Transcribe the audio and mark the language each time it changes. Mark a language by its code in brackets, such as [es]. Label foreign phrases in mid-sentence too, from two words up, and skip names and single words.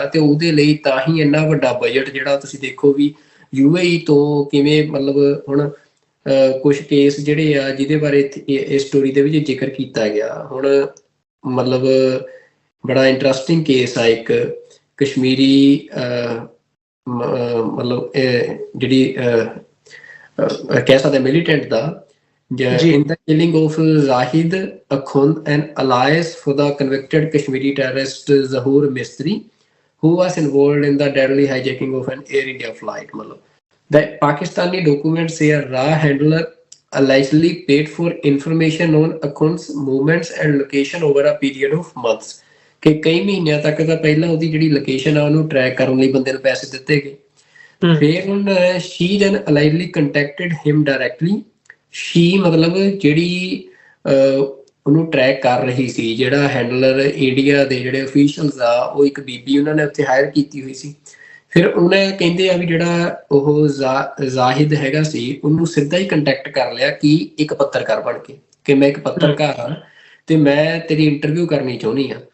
[pa] ਤੇ ਉਹਦੇ ਲਈ ਤਾਂ ਹੀ ਇੰਨਾ ਵੱਡਾ ਬਜਟ, ਜਿਹੜਾ ਤੁਸੀਂ ਦੇਖੋ ਵੀ UAE ਤੋਂ ਕਿਵੇਂ, ਮਤਲਬ ਹੁਣ ਕੁਛ ਕੇਸ ਜਿਹੜੇ ਆ ਜਿਹਦੇ ਬਾਰੇ ਇਸ ਸਟੋਰੀ ਦੇ ਵਿੱਚ ਜ਼ਿਕਰ ਕੀਤਾ ਗਿਆ। ਹੁਣ ਮਤਲਬ ਬੜਾ ਇੰਟਰਸਟਿੰਗ ਕੇਸ ਆ ਇੱਕ ਕਸ਼ਮੀਰੀ ਮਤਲਬ ਜਿਹੜੀ ਕਹਿ ਸਕਦੇ ਮਿਲੀਟੈਂਟ ਦਾ, [en] in the killing of Zahid Akhund, an alias for the convicted Kashmiri terrorist Zahoor Mistry, who was involved in the deadly hijacking of an Air India flight. मतलब the Pakistani documents say a raw handler allegedly paid for information on Akhund's movements and location over a period of months. [pa] ਕਿ ਕਈ ਮਹੀਨਿਆਂ ਤੱਕ ਤਾਂ ਪਹਿਲਾਂ ਉਹਦੀ ਜਿਹੜੀ ਲੋਕੇਸ਼ਨ ਆ ਉਹਨੂੰ ਟਰੈਕ ਕਰਨ ਲਈ ਬੰਦੇ ਨੂੰ ਪੈਸੇ ਦਿੱਤੇ ਗਏ। ਫਿਰ ਹੁਣ [en] she then allegedly contacted him directly. [pa] she ਮਤਲਬ ਜਿਹੜੀ ਉਹਨੂੰ ਟਰੈਕ ਕਰ ਰਹੀ ਸੀ, ਜਿਹੜਾ ਹੈਂਡਲਰ ਇੰਡੀਆ ਦੇ ਜਿਹੜੇ ਅਫੀਸ਼ੀਅਲਸ ਆ, ਉਹ ਇੱਕ ਬੀਬੀ ਉਹਨਾਂ ਨੇ ਉੱਥੇ ਹਾਇਰ ਕੀਤੀ ਹੋਈ ਸੀ। ਫਿਰ ਉਹਨੇ ਕਹਿੰਦੇ ਆ ਵੀ ਜਿਹੜਾ ਉਹ ਜ਼ਾਹਿਦ ਹੈਗਾ ਸੀ, ਉਹਨੂੰ ਸਿੱਧਾ ਹੀ ਕੰਟੈਕਟ ਕਰ ਲਿਆ ਕਿ ਇੱਕ ਪੱਤਰਕਾਰ ਬਣ ਕੇ, ਕਿ ਮੈਂ ਇੱਕ ਪੱਤਰਕਾਰ ਹਾਂ ਤੇ ਮੈਂ ਤੇਰੀ ਇੰਟਰਵਿਊ ਕਰਨੀ ਚਾਹੁੰਦੀ ਹਾਂ।